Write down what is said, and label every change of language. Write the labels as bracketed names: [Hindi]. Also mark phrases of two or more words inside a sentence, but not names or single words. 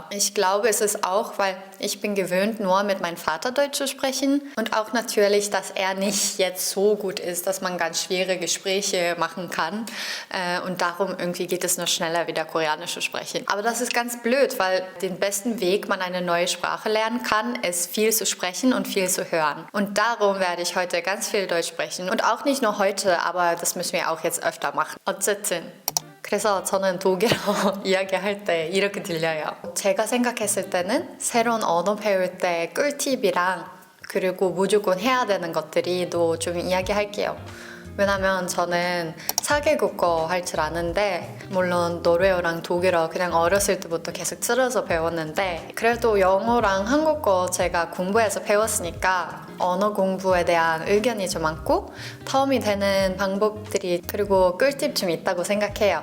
[German] Ich glaube, es ist auch, weil ich bin gewöhnt, nur mit meinem Vater Deutsch zu sprechen und auch natürlich, dass er nicht jetzt so gut ist, dass man ganz schwere Gespräche machen kann und darum irgendwie geht es nur schneller, wieder Koreanisch zu sprechen. Aber das ist ganz blöd, weil den besten Weg, man eine neue Sprache lernen kann, ist viel zu sprechen und viel zu hören. Und darum werde ich heute ganz viel Deutsch sprechen und auch nicht nur heute, aber das müssen wir auch jetzt öfter machen. [Korean] 어쨌든 그래서 저는 독일어 이야기할 때 이렇게 들려요. 제가 생각했을 때는 새로운 언어 배울 때 꿀팁이랑 그리고 무조건 해야 되는 것들이도 좀 이야기할게요. 왜냐면 저는 4개국어 할 줄 아는데 물론 노르웨어랑 독일어 그냥 어렸을 때부터 계속 틀어서 배웠는데 그래도 영어랑 한국어 제가 공부해서 배웠으니까 언어 공부에 대한 의견이 좀 많고 도움이 되는 방법들이 그리고 꿀팁 좀 있다고 생각해요.